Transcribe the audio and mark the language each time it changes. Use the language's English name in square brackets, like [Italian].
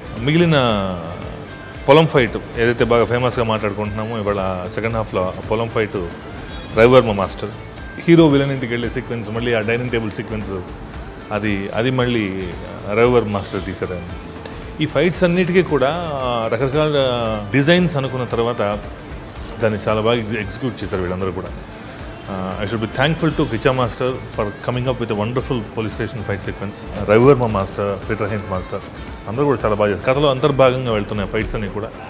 [Telugu] మిగిలిన పొలం ఫైట్ ఏదైతే బాగా ఫేమస్గా మాట్లాడుకుంటున్నామో ఇవాళ సెకండ్ హాఫ్లో పొలం fight Ravi Varma master. Hero villain ఇంటికి వెళ్ళే సీక్వెన్స్, మళ్ళీ ఆ డైనింగ్ టేబుల్ సీక్వెన్స్ అది మళ్ళీ రవివర్మ మాస్టర్ తీశారు. ఈ ఫైట్స్ అన్నిటికీ కూడా రకరకాల డిజైన్స్ అనుకున్న తర్వాత దాన్ని చాలా బాగా ఎగ్జిక్యూట్ చేశారు వీళ్ళందరూ కూడా. [English] I should be thankful to Kicha Master for coming up with a wonderful police station fight sequence. [Telugu] Ravivarma Master, Peter Hines Master, అందరూ కూడా చాలా బాగా చేశారు. కథలో అంతర్భాగంగా వెళ్తున్నాయి ఫైట్స్ అన్నీ కూడా.